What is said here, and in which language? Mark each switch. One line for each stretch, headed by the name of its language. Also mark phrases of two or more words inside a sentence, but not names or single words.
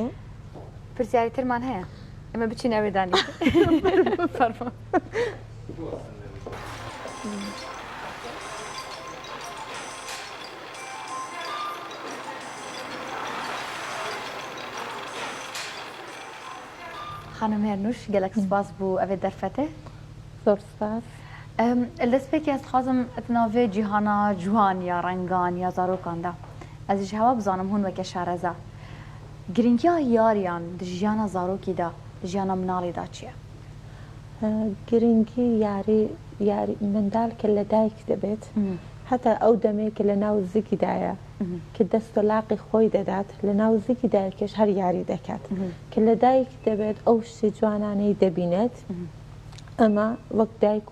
Central Kurdish: پرسیاری ترمان هەیە ئەمە بچین ئەوێدانی خانم هێرنوش
Kurdish: gelek spas bû ev ê derfetê
Central Kurdish: زۆر سپاس
Kurdish: destpêkê ez dixwazim navê cîhana ciwan ya rengan ya zarokan de ez ji hewa bizanim hûn weke şareza giringiya yariyan di jiyana zarokî de di jiyana minalê de çi ye
Central Kurdish: گرنگی یاری منداڵ کە لە دایک دەبێت هەتا ئەو دەمێکە لە ناو زگیدایە کە دەست و لاقی خۆی دەدات لە ناو زگی دایکش هەر یاری دەکات کە لە دایک دەبێت ئەو شتی جوانانەی دەبینێت ئەمە وەک دایک